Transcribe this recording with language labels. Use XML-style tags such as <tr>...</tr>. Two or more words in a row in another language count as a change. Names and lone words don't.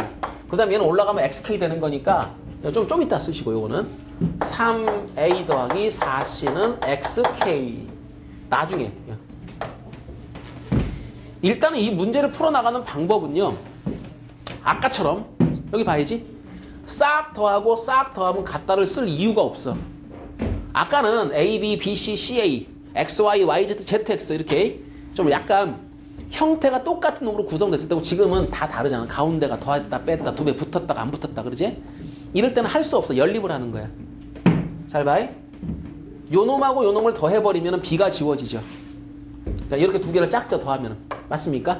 <ko>그 다음에 얘는 올라가면 XK 되는 거니까 좀 이따 쓰시고 요거는 3A 더하기 4C는 XK. 나중에. 일단은 이 문제를 풀어나가는 방법은요. 아까처럼 여기 봐야지. 싹 더하고 싹 더하면 같다를 쓸 이유가 없어. 아까는 A, B, B, C, C, A, X, Y, Y, Z, Z, X 이렇게 좀 약간 형태가 똑같은 놈으로 구성됐을 때고 지금은 다 다르잖아. 가운데가 더했다 뺐다 두 배 붙었다가 안 붙었다 그러지? 이럴 때는 할 수 없어. 연립을 하는 거야. 잘 봐. 요 놈하고 요 놈을 더해버리면 B가 지워지죠. 그러니까 이렇게 두 개를 짝져 더하면 맞습니까?</ko>